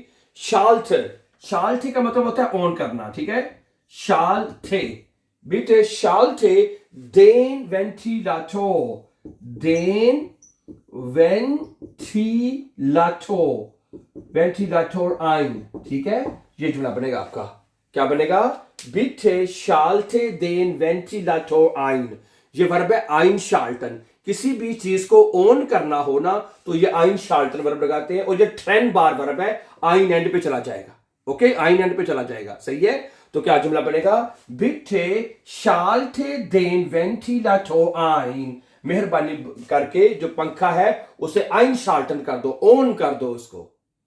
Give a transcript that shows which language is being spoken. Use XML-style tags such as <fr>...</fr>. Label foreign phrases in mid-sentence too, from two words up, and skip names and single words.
<hi>शाल्ट, शाल्ट का मतलब होता है ऑन करना, ठीक है।</hi> <de>schalt, bitte schalt den Ventilator, den Ventilator, Ventilator ein,</de> <hi>ठीक है। ये जुमला बनेगा आपका। क्या बनेगा?</hi> <de>Bitte schalte den Ventilator ein,</de> <hi>ये वर्ब है einschalten। किसी भी चीज को ऑन करना हो ना तो ये einschalten वर्ब लगाते हैं, और ये ट्रेन बार वर्ब है, ein एंड पे चला जाएगा। ओके, ein एंड पे चला जाएगा, सही है। तो क्या जुमला बनेगा?</hi> <de>bitte schalte den Ventilator ein,</de> <hi>मेहरबानी करके जो पंखा है उसे</hi> <de>ein schalten</de> <hi>कर दो, ऑन कर दो उसको।</hi>